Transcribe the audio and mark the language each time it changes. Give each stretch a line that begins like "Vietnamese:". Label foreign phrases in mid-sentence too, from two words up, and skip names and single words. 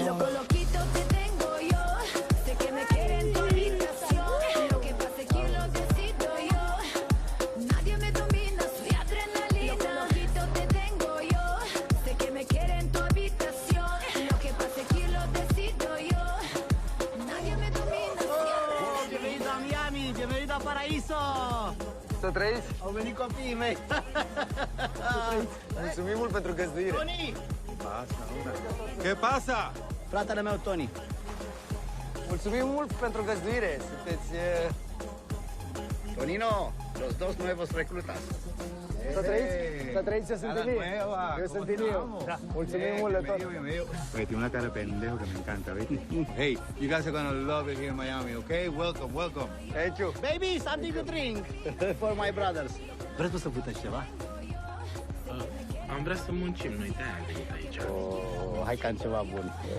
Spanish: Loco, loquito te tengo yo, sé que me quiere en tu habitación, lo que pasa es que lo decido yo, nadie me domina, soy adrenalina. Loco, loquito te tengo yo, sé que me quiere en tu habitación, lo que pasa es que lo decido yo, nadie me domina, soy adrenalina. Bienvenido a Miami, bienvenido a Paraíso.
Romanian: Să trăiți. Au venit copiii mei. Mulțumim mult pentru găzduire. Tony!
Spanish: Ce pasa?
Romanian: Fratele meu, Tony. Mulțumim mult pentru găzduire. Sunteți...
Spanish: Tonino, los dos nuevos reclutas.
Romanian: Să trăiți? Să trăiți, eu sunt Ilie. Eu sunt Ilie. Mulțumim mult de tot.
Spanish: Oye, tiene una cara de pendejo que me encanta, ¿viste?
English: Hey, you guys are gonna love it here in Miami, okay? Welcome, welcome. Thank you. Baby, something to drink for my brothers.
Romanian: Vreți tu să puteți ceva? Am vrea să muncim noi, de-aia am venit aici. Oh, hai ca ceva bun.